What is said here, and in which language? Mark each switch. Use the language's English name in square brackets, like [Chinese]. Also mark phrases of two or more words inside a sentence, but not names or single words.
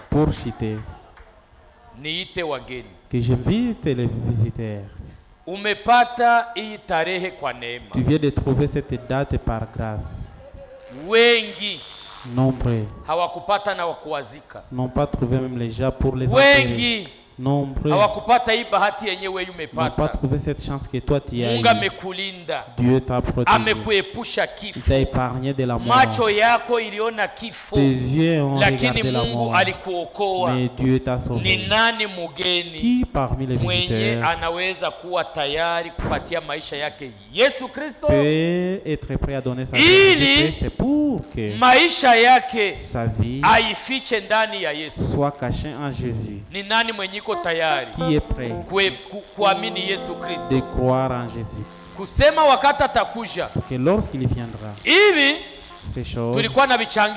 [French] Pour chiter, [Swahili] niite wageni. [French] que j'invite les visiteurs. [Swahili] Umepata hii tarehe kwa neema. [French] Tu viens de trouver cette date par grâce. [Swahili] Wengi [French] Nombreux [Swahili] hawakupata na wakuwazika. [French] n'ont pas trouvé même les gens pour les enterrer. [Swahili] Wengi [French] Nombreux [Swahili] hawakupata hii bahati yenyewe [French] n'ont pas [Swahili] umepata. [French] trouvé cette chance que toi tu as [Swahili] Mungu [French] eue. [Swahili] amekulinda, [French] Dieu t'a protégé. [Swahili] amekuepusha [French] Il [Swahili] kifo. [French] t'a épargné de la mort. [Swahili] Macho yako iliona kifo, [French] Tes yeux ont [Swahili] lakini [French] regardé la [Swahili] Mungu [French] mort. [Swahili] alikuokoa. [French] Mais Dieu t'a [Swahili] Ni [French] sauvé. [Swahili] nani mugeni [French] Qui parmi les [Swahili] mwenye [French] visiteurs [Swahili] anaweza kuwa tayari kupatia maisha yake Yesu Kristo [French] peut être prêt à donner sa vie [Swahili] Ili- [French] à Jésus-Christ pour que [Swahili] maisha yake [French] sa vie [Swahili] aifiche ndani ya Yesu? [French] soit cachée en Jésus? [Swahili] Ni nani mwenye iko tayari [French] Qui est prêt [Swahili] kuamini Yesu Kristo, [French] de croire en Jésus? [Swahili] kusema wakati atakuja [French] Pour que lorsqu'il viendra, [Swahili] hivi? [French] ces choses [Swahili] Tulikuwa na vichangia